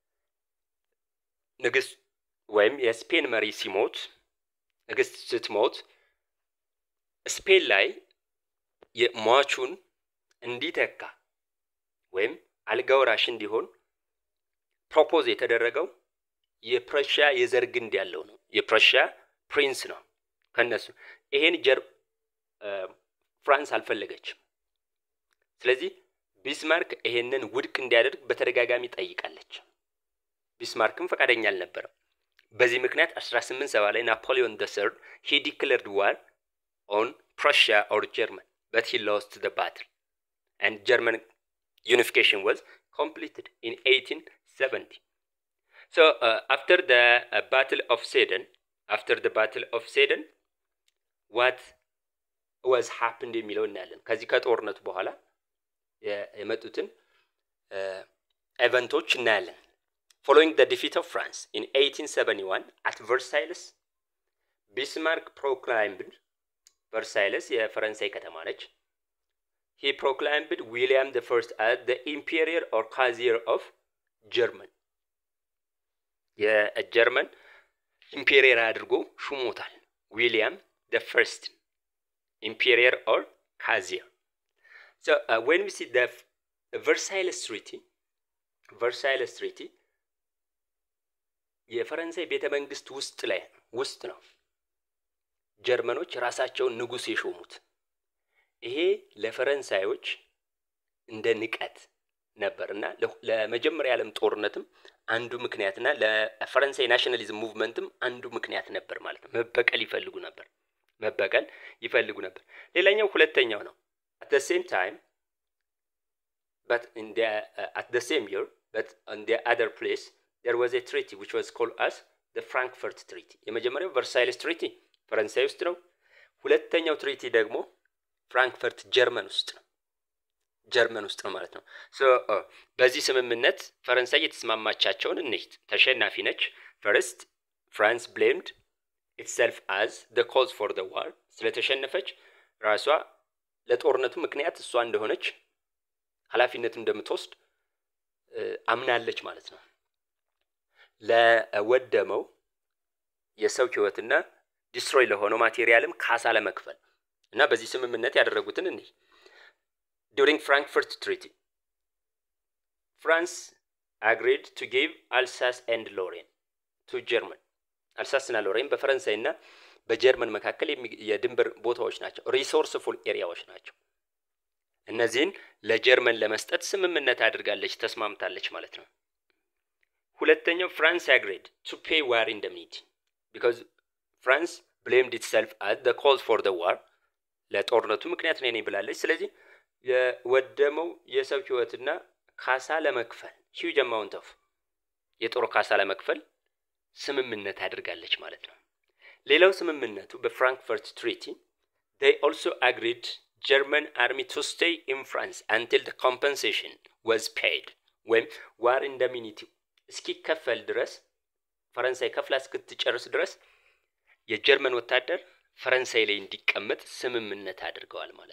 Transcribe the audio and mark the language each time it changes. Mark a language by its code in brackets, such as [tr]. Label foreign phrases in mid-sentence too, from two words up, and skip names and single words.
[am] ንግስት ወይም የስፔን መሪ ሲሞት ንግስት ስትሞት ስፔን ላይ የሟቹን እንዲተካ ወይም አልጋወራሽ እንዲሆን ፕሮፖዝ የተደረገው የፕረሺያ የዘር ግንድ ያለው ነው የፕረሺያ ፕሪንስ ነው ከነሱ ይሄን ፍራንስ አልፈለገችም ስለዚህ ቢስማርክ ይሄንን ውድቅ እንዲያደርግ በተደጋጋሚ ጠይቃለች ቢስማርክም ፈቃደኛ አልነበረም በዚህ ምክንያት 1870 ላይ ናፖሊዮን III [en] he declared war on Prussia or Germany but he lost the battle and German unification was completed in 1870 so after the battle of Sedan what was happened [am] የሚለው እናያለን ከዚህ ከጦርነቱ በኋላ የመጡትን ኢቨንቶች እናያለን [en] following the defeat of France in 1871 at Versailles Bismarck proclaimed Versailles [am] የፈረንሳይ ከተማ ነች [en] he proclaimed William I as the Emperor or Kaiser of Germany [am] የጀርመን ኢምፔሪየር አድርጎ ሹሞታል [en] William I Emperor or Kaiser so when we see the Versailles [am] Treaty የፈረንሳይ ቤተ መንግስት ውስጥ ነው ጀርመኖች ራሳቸውን ንጉስ የሾሙት ይሄ ለፈረንሳዮች እንደ ንቀት ነበርና ለመጀመሪያ ዓለም ጦርነትም አንዱ ምክንያትና ለፈረንሳይ ናሽናሊዝም ሙቭመንትም አንዱ ምክንያት ነበር ማለት ነው መበቀል ይፈልጉ ነበር ሌላኛው ሁለተኛው ነው [en] at the same time but in the at the same year but on the other place there was a treaty which was called as the Frankfurt Treaty የመጀመሪያው [am] Versailles Treaty ፈረንሳይ ውስጥ ነው ሁለተኛው ትሪቲ ደግሞ ፍራንክፈርት ጀርመን ውስጥ ነው ማለት ነው so በዚህ ስምምነት ፈረንሳይ የተስማማቻቸውን እንይት ተሸናፊ ነች [en] first France blamed itself as the cause for the war [am] ስለተሸነፈች ራሷ ለጦርነቱ ምክንያት እሷ እንደሆነች ኃላፊነቱን እንደምትወስድ አምናለች ማለት ነው ለወደመው የሰው ህይወትና ዲስትሮይ ለሆነው ማቴሪያልም ካሳ ለመክፈል እና በዚህ ስምምነት ያደረጉትን እንይ [en] during Frankfurt Treaty France agreed to give Alsace and Lorraine to Germany [am] Alsace እና Lorraine በፈረንሳይና በጀርመን መካከል የድንበር ቦታዎች ናቸው ሪሶርስፉል ኤሪያዎች ናቸው እነዚህን ለጀርመን ለመስጠት ስምምነት አድርጋለች ተስማምታለች ማለት ነው ሁለተኛው [en] France agreed to pay war indemnity because France blamed itself as the cause for the war [am] ለጦርነቱ ምክንያት ነኝ ብላለች ስለዚህ የወደመው የሰው ህይወትና ካሳ ለመክፈል [en] huge amount of [am] የጦር ካሳ ለመክፈል ስምምነት አድርጋለች ማለት ነው ሌላው ስምምነቱ በፍራንክፈርት ትሪቲ [en] they also agreed German army to stay in France until the compensation was paid when war indemnity [am] እስኪከፈል ድረስ ፈረንሳይ ከፍላ እስክትጨርስ ድረስ የጀርመን ወታደር ፈረንሳይ ላይ እንዲቀመጥ ስምምነት አድርገዋል